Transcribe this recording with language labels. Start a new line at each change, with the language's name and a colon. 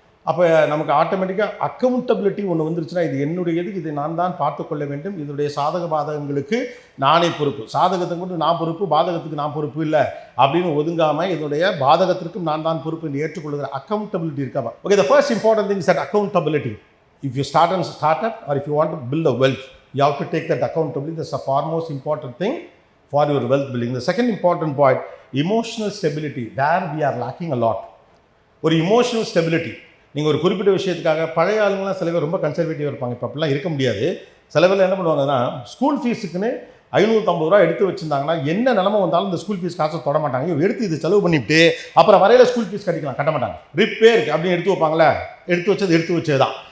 Tamil: அப்போ நமக்கு ஆட்டோமேட்டிக்காக அக்கௌண்டபிலிட்டி ஒன்று வந்துருச்சுன்னா இது என்னுடையது, இதை நான் தான் பார்த்து கொள்ள வேண்டும், இதனுடைய சாதக பாதகங்களுக்கு நானே பொறுப்பு, சாதகத்துக்கு மட்டும் நான் பொறுப்பு, பாதகத்துக்கு நான் பொறுப்பு இல்லை அப்படின்னு ஒதுங்காமல் இதனுடைய பாதகத்திற்கும் நான் தான் பொறுப்பு என்று ஏற்றுக்கொள்கிற அக்கௌண்டபிலிட்டி இருக்கா.
English: Okay, the first important thing is that accountability. If you start a startup or if you want to build a wealth, you have to take that accountability. That's the foremost important thing for your wealth building. The second important point, emotional stability. There we are lacking a lot.
Tamil: ஒரு
English: emotional stability.
Tamil: நீங்கள் ஒரு குறிப்பிட்ட விஷயத்துக்காக பழைய ஆளுங்களாம் சில பேர் ரொம்ப கன்சர்வேட்டிவாக இருப்பாங்க. இப்போ அப்படிலாம் இருக்க முடியாது. சில பேர் என்ன பண்ணுவாங்கன்னா ஸ்கூல் ஃபீஸுக்குன்னு 550 ரூபா எடுத்து வச்சுருந்தாங்கன்னா என்ன நிலமை வந்தாலும் இந்த ஸ்கூல் ஃபீஸ் காசை தொட மாட்டாங்க. எடுத்து இது செலவு பண்ணிவிட்டு அப்புறம் வரையில ஸ்கூல் ஃபீஸ் கட்ட மாட்டாங்க. ரிப்பேருக்கு அப்படின்னு எடுத்து வைப்பாங்களே, எடுத்து வச்சது தான்.